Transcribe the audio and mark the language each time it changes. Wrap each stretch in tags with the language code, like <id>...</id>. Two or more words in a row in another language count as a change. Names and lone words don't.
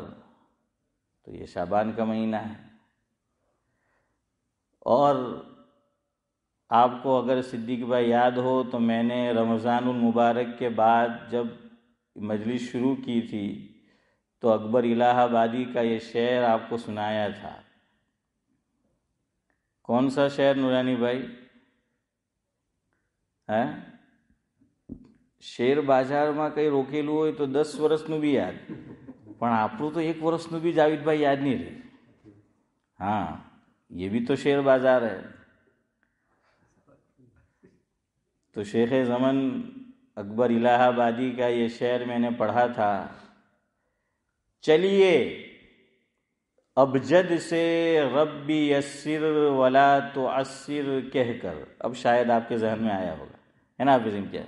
<ur>تو یہ شعبان کا مہینہ ہے، اور آپ کو اگر صدیق بھائی یاد ہو تو میں نے رمضان المبارک کے بعد جب مجلس شروع کی تھی تو اکبر الہ آبادی کا یہ شعر آپ کو سنایا تھا۔ کون سا شعر نورانی بھائی؟</ur> <gu>ہے શેર બજારમાં કંઈ રોકેલું હોય તો 10 વર્ષનું બી યાદ, પણ આપણું તો 1 વર્ષનું બી જાવેદભાઈ યાદ નહીં રહે۔</gu> <ur>ہاں یہ بھی تو شیر بازار ہے۔ تو شیخ زمن اکبر الہ آبادی کا یہ شعر میں نے پڑھا تھا، چلیے ابجد سے</ur> <ar>ربی یسر ولا تعسر</ar> <ur>کہہ کر، اب شاید آپ کے ذہن میں آیا ہوگا، ہے نا حافظ امتیاز؟</ur>